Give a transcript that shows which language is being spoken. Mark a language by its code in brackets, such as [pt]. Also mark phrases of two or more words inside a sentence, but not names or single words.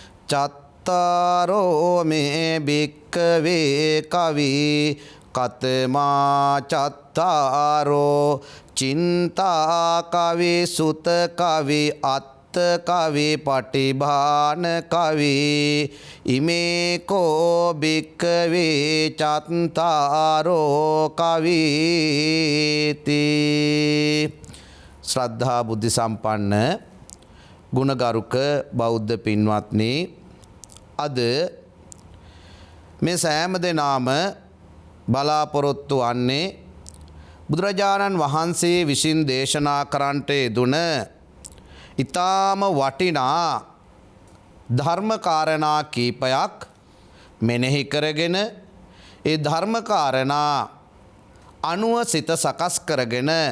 [pi] චත්තාරෝ මේ භික්ඛවේ කවි කතමා චත්තාරෝ චින්තා කවි සුත කවි අත්ත කවි පටිභාන කවි ඉමේ කෝ භික්ඛවේ චත්තාරෝ කවිති. [si] ශ්‍රද්ධා බුද්ධ සම්පන්න ගුණගරුක බෞද්ධ පින්වත්නි, අද මේ සෑම දෙනාම බලාපොරොත්තු වන්නේ බුදුරජාණන් වහන්සේ විසින් දේශනා කරන්නට යෙදුන ඊටාම වටිනා ධර්මකාරණා කීපයක් මෙනෙහි කරගෙන ඒ ධර්මකාරණා අනුව සිත සකස් කරගෙන